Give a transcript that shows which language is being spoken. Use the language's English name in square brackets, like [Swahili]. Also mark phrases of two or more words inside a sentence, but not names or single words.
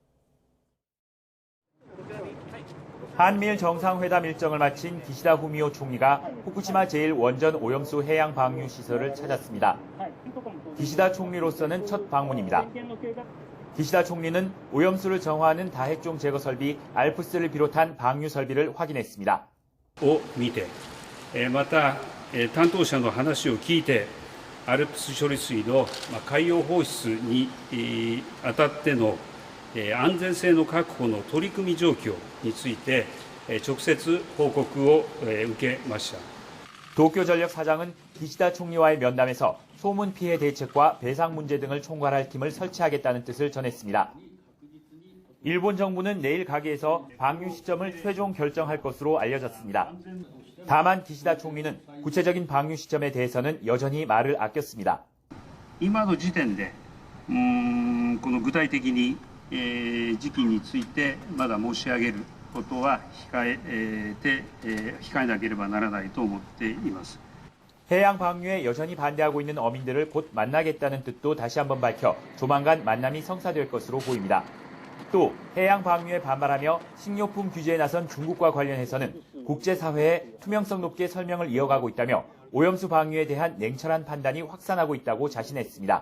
[Korean] 한미일 정상회담 일정을 마친 기시다 후미오 총리가 후쿠시마 제1원전 오염수 해양 방류 시설을 찾았습니다. 기시다 총리로서는 첫 방문입니다. 기시다 총리는 오염수를 정화하는 다핵종 제거 설비 알프스를 비롯한 방류 설비를 확인했습니다. [Japanese] を見て、また担当者の話を聞いて、アルプス処理水の海洋放出にあたっての安全性の確保の取り組み状況について直接報告を受けました。 [Korean] 도쿄전력 사장은 기시다 총리와의 면담에서 소문 피해 대책과 배상 문제 등을 총괄할 팀을 설치하겠다는 뜻을 전했습니다. 일본 정부는 내일 가게에서 방류 시점을 최종 결정할 것으로 알려졌습니다. 다만 기시다 총리는 구체적인 방류 시점에 대해서는 여전히 말을 아꼈습니다. [Japanese] 今の時点でこの具体的に時期についてまだ申し上げることは控えなければならないと思っています。 [Korean] 해양 방류에 여전히 반대하고 있는 어민들을 곧 만나겠다는 뜻도 다시 한번 밝혀 조만간 만남이 성사될 것으로 보입니다. 또 해양 방류에 반발하며 식료품 규제에 나선 중국과 관련해서는 국제사회에 투명성 높게 설명을 이어가고 있다며 오염수 방류에 대한 냉철한 판단이 확산하고 있다고 자신했습니다.